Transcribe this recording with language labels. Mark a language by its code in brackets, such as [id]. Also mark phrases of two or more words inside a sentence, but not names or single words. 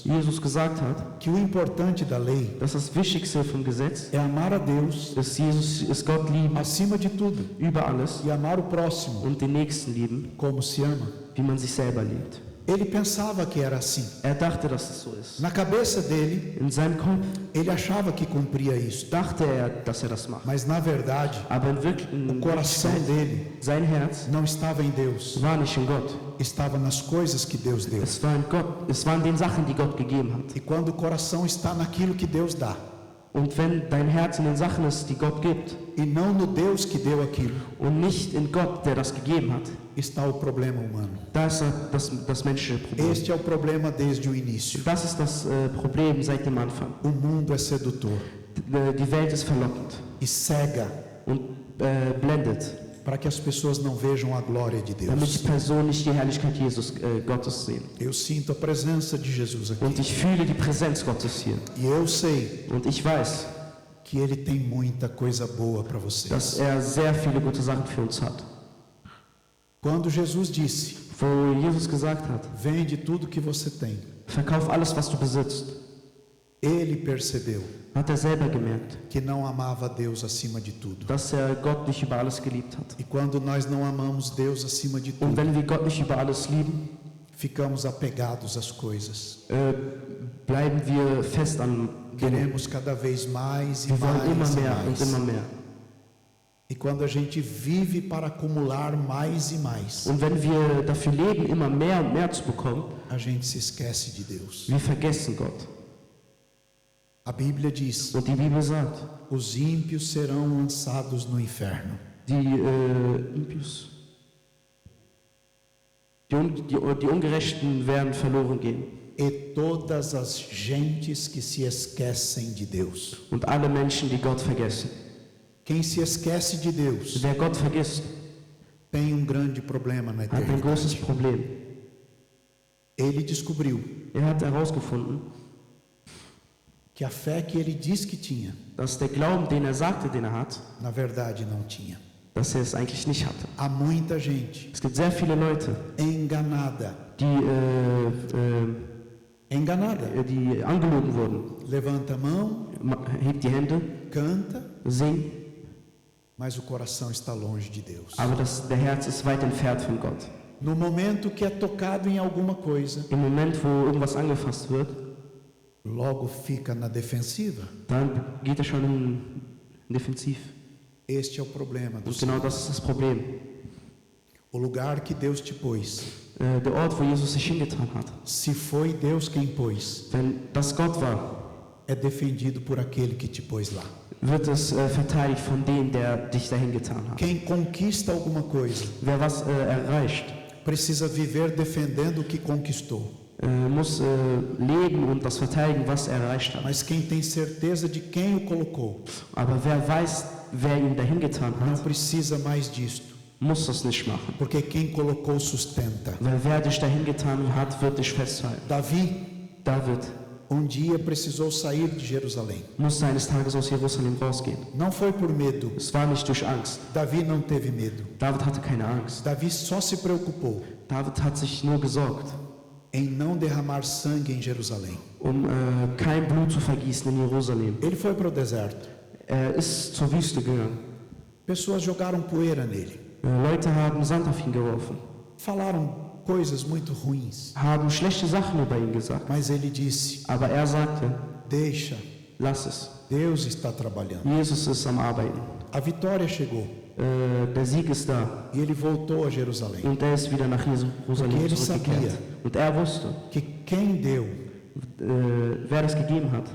[de] Jesus gesagt hat, [pt] que o importante da lei [de] dass das Wichtigste vom Gesetz [pt] é amar a Deus [de] ist Gott lieben [pt] acima de tudo [de] über alles [pt] e amar o próximo [de] und den Nächsten lieben, [pt] como se ama. [de] wie man sich selber liebt. [pt] Ele pensava que era assim. [de] Er dachte, dass es so ist. [pt] Na cabeça dele, [de] In seinem Kopf [pt] ele achava que cumpria isso. [de] dachte er, dass er das macht. [pt] Mas na verdade, [de] Aber [pt] o coração dele [de] sein Herz [pt] não estava em Deus, [de] war nicht in Gott. [pt] estava nas coisas que Deus deu. [de] Es war in Gott. Es waren den Sachen, die Gott gegeben hat. [pt] E quando o coração está naquilo que Deus dá, [de] Und wenn dein Herz in den Sachen ist, die Gott gibt, [pt] e não no Deus que deu aquilo, [de] und nicht in Gott, der das gegeben hat, [pt] está o problema humano. [de] da ist das menschliche Problem. [pt] Este é o problema desde o início. [de] Das ist das Problem seit dem Anfang. [pt] O mundo é sedutor [de] Die Welt ist verlockend [pt] e cega [de] und blendet, [pt] para que as pessoas não vejam a glória de [de] damit die [pt] Deus. [de] Personen nicht die Herrlichkeit Gottes sehen. [pt] Eu sinto a presença de Jesus aqui. [de] Und ich fühle die Präsenz Gottes hier. [pt] E eu sei [de] Und ich weiß, [pt] que Ele tem muita coisa boa para vocês. [de] dass er sehr viele gute Sachen für uns hat. [pt] Quando Jesus disse, [de] Wo Jesus gesagt hat, [pt] vende tudo que você tem, [de] verkauf alles, was du besitzt, [pt] Ele percebeu [de] hat er selber gemerkt, [pt] que não amava a Deus acima de tudo. [de] dass er Gott nicht über alles geliebt hat. [pt] E quando nós não amamos Deus acima de [de] Und [pt] tudo, [de] wenn wir Gott nicht über alles lieben, [pt] ficamos apegados às coisas. [de] bleiben wir fest an Dingen. [pt] Queremos cada vez mais e [de] Wir wollen immer [pt] mais e [de] mehr und immer [pt] mais. [de] mehr. [pt] E quando a gente vive para acumular mais e mais, [de] Und wenn wir dafür leben, immer mehr und mehr zu bekommen, [pt] a gente se esquece de Deus. [de] wir vergessen Gott. [pt] A Bíblia diz: [de] Und die Bibel sagt, [pt] os ímpios serão lançados no inferno. [de] Die Ungerechten werden verloren gehen. [pt] E todas as gentes que se esquecem de Deus. [de] Und alle Menschen, die Gott vergessen. [pt] Quem se esquece de Deus [de] Wer Gott vergisst, [pt] tem grande problema na [de] hat ein großes [pt] eternidade. [de] Problem. [pt] Ele descobriu [de] Er hat herausgefunden, [pt] que a fé que ele diz que tinha, [de] dass der Glauben, den er sagte, den er hat, [pt] na verdade não tinha. [de] dass er es eigentlich nicht hatte. [pt] Há muita gente [de] Es gibt sehr viele Leute, [pt] enganada, [de] die angelogen wurden. [pt] levanta a mão, [de] Hebt die Hände, [pt] canta, [de] singt, [pt] mas o coração está longe de Deus. [de] aber der Herz ist weit entfernt von Gott. [pt] No momento que é tocado em alguma coisa, [de] Im Moment, wo irgendwas angefasst wird, [pt] logo fica na defensiva. [de] dann geht er schon in defensiv. [pt] Este é o problema do [de] Und genau [pt] Senhor. [de] das ist das Problem. [pt] O lugar que Deus te pôs, [de] Der Ort, wo Jesus sich hingetan hat, [pt] se foi Deus quem pôs, [de] wenn das Gott war, [pt] é defendido por aquele que te pôs lá. [de] wird es verteidigt von dem, der dich dahin getan hat. [pt] Quem conquista alguma coisa [de] Wer was erreicht, [pt] precisa viver defendendo o que conquistou. [de] muss leben und das verteidigen, was er erreicht hat. [pt] Mas quem tem certeza de quem o colocou, [de] Aber wer weiß, wer ihn dahin getan [pt] não [de] hat, [pt] precisa mais disto, [de] muss das nicht machen. [pt] porque quem colocou sustenta. [de] Weil wer dich dahin getan hat, wird dich festhalten. [pt] David dia precisou sair de Jerusalém. [de] musste eines Tages aus Jerusalem rausgehen. [pt] Não foi por medo. [de] Es war nicht durch Angst. [pt] Davi não teve medo. [de] David hatte keine Angst. [pt] Davi só se preocupou [de] David hat sich nur gesorgt, [pt] em não derramar sangue em Jerusalém. [de] kein Blut zu vergießen in Jerusalem. [pt] Ele foi para o deserto. [de] Er ist zur Wüste gegangen. [pt] Pessoas jogaram poeira nele. [de] Leute haben Sand auf ihn geworfen, [pt] Falaram coisas muito ruins. [de] haben schlechte Sachen über ihn gesagt. [pt] Mas ele disse: [de] Aber er sagte, [pt] deixa, [de] lass es. [pt] Deus está trabalhando. [de] Jesus ist am Arbeiten. [pt] A vitória chegou [de] Der Sieg ist da. [pt] e ele voltou a Jerusalém. [de] Und er ist wieder nach Jerusalem [pt] Porque ele [de] zurückgekehrt. [pt] sabia. [de] Und er wusste, [pt] Que quem deu, [de] wer das gegeben hat,